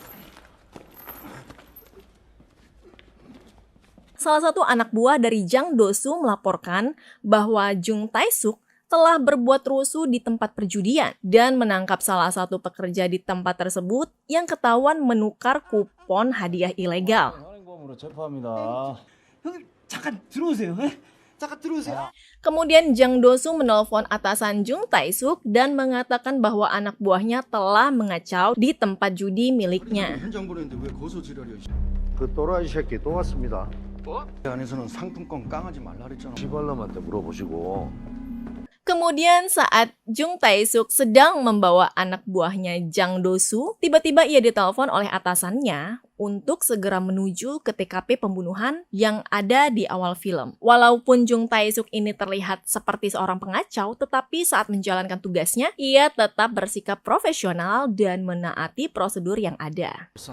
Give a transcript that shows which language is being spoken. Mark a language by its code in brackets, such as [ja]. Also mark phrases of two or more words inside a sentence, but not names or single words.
[id] Salah satu anak buah dari Jang Do-soo melaporkan bahwa Jung Tae-suk telah berbuat rusuh di tempat perjudian dan menangkap salah satu pekerja di tempat tersebut yang ketahuan menukar kupon hadiah ilegal. Kemudian Jang Do-soo menelpon atasan Jung Tae-suk dan mengatakan bahwa anak buahnya telah mengacau di tempat judi miliknya. [ko] 그 또라이 새끼 또 왔습니다. 안에서는 상품권 깡하지 말라 그랬잖아. 시발놈한테 물어보시고. [id] Kemudian saat Jung Tae-suk sedang membawa anak buahnya Jang Do-soo, tiba-tiba ia ditelepon oleh atasannya untuk segera menuju ke TKP pembunuhan yang ada di awal film. Walaupun Jung Tae-suk ini terlihat seperti seorang pengacau, tetapi saat menjalankan tugasnya, ia tetap bersikap profesional dan menaati prosedur yang ada.